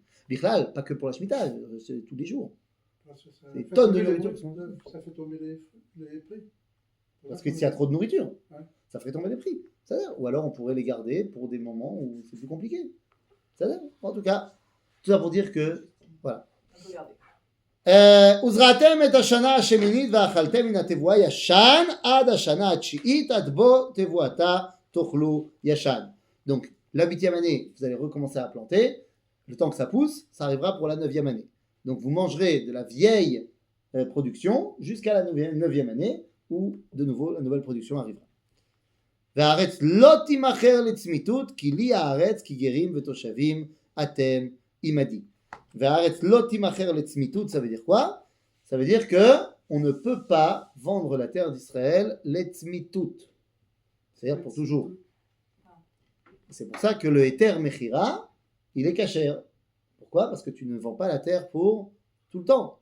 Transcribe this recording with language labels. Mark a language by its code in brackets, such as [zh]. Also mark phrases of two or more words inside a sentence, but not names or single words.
[fr] Birklal, pas que pour la Shemitah, c'est tous les jours. Parce que ça Des fait tonnes de tomber nourriture les- qui sont- Ça fait tomber les prix. Parce que s'il y a trop de nourriture, Ouais. ça ferait tomber les prix. C'est-à-dire, ou alors on pourrait les garder pour des moments où c'est plus compliqué. C'est-à-dire, en tout cas, tout ça pour dire que, voilà. On peut garder. [he] וזרעתם את השנה השמינית ואכלתם מן התבואה ישן עד השנה התשיעית עד בוא תבואתה תאכלו ישן. [fr] Donc, la 8e année, vous allez recommencer à planter. Le temps que ça pousse, ça arrivera pour la 9e année. Donc, vous mangerez de la vieille production jusqu'à la 9e année où, de nouveau, la nouvelle production arrivera. [he] והארץ לא תימכר לצמיתות כי לי הארץ כי גרים ותושבים אתם עמדי. והארץ לא תימכר לצמיתות, [fr] ça veut dire quoi? Ça veut dire que on ne peut pas vendre la terre d'Israël לצמיתות. C'est-à-dire pour toujours. C'est pour ça que le [he] היתר מכירה, [fr] il est caché. Pourquoi? Parce que tu ne vends pas la terre pour tout le temps.